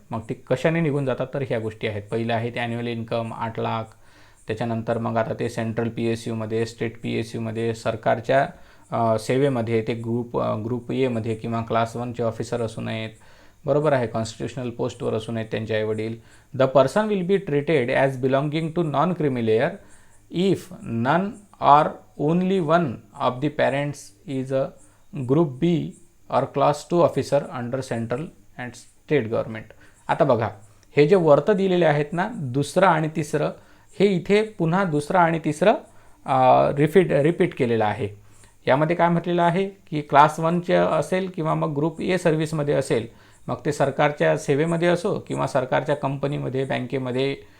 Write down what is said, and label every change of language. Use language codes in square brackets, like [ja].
[mr] मग ते कशाने निघून जातात, तर ह्या गोष्टी आहेत. पहिलं आहे ते ॲन्युअल इन्कम 8 लाख. त्याच्यानंतर मग आता ते सेंट्रल PSUमध्ये, स्टेट PSUमध्ये, सरकारच्या सेवेमध्ये ते ग्रुप एमध्ये किंवा क्लास 1चे ऑफिसर असू नयेत. बरोबर आहे. कॉन्स्टिट्युशनल पोस्टवर असू नयेत त्यांचे आईवडील. [en] The person will be treated as belonging to non creamy layer if none or only one of the parents is a group B or class 2 officer under central and state government. [mr] आता बघा, हे जे वर्त दिलेले आहेत ना, दुसरं आणि तिसरं, हे इथे पुन्हा दुसरं आणि तिसरं रिपीट केलेलं आहे. यामध्ये काय म्हटलेलं आहे की क्लास 1चे असेल किंवा मग ग्रुप ए सर्व्हिसमध्ये असेल, मग ते सरकारच्या सेवेमध्ये असो किंवा सरकारच्या कंपनीमध्ये, बँकेमध्ये.